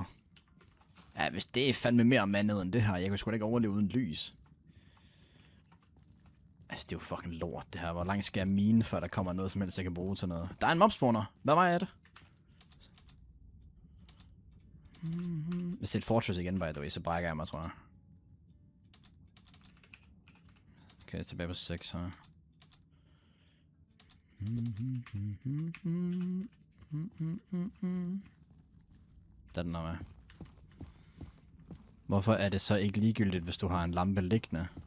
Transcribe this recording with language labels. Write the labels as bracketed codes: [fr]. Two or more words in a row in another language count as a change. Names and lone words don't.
[da] Ja, hvis det er fandme mere mandet end det her, jeg kunne sgu da ikke overleve uden lys. Altså, det er jo fucking lort, det her. Hvor langt skal jeg mine, før der kommer noget som helst, jeg kan bruge til noget? Der er en mobspawner. Hvad vej er det? Hvis det er et fortress igen, [en] by the way, [da] så brækker jeg mig, tror jeg. Okay, tilbage på 6 her. Der er den her med. Hvorfor er det så ikke ligegyldigt, hvis du har en lampe liggende?